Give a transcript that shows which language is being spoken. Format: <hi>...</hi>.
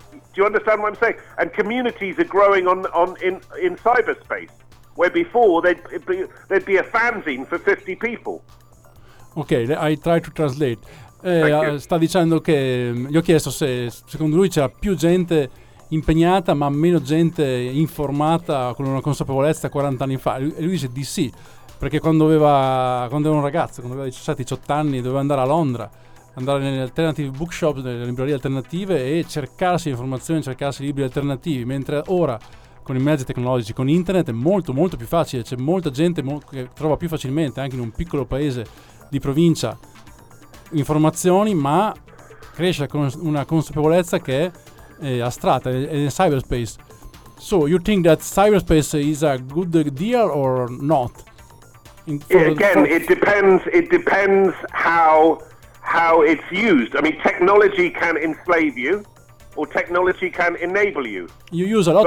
<en>Do you understand what I'm saying? And communities are growing in cyberspace, where before there'd be a fanzine for 50 people. Okay, I try to translate.</en> <it>Sta dicendo che gli ho chiesto se secondo lui c'era più gente impegnata ma meno gente informata con una consapevolezza 40 anni fa e lui dice di sì, perché quando aveva 17-18 anni doveva andare a Londra, andare nelle</it> <en>alternative bookshop,</en> <it>nelle librerie alternative e cercarsi informazioni, cercarsi libri alternativi, mentre ora con i mezzi tecnologici, con internet è molto molto più facile, c'è molta gente che trova più facilmente anche in un piccolo paese di provincia informazioni, ma cresce con una consapevolezza che è astratta, è in cyberspace.</it> <en>So you think that cyberspace is a good deal or not? It depends how it's used. I mean, technology can enslave you or technology can enable you. You use a lot</en>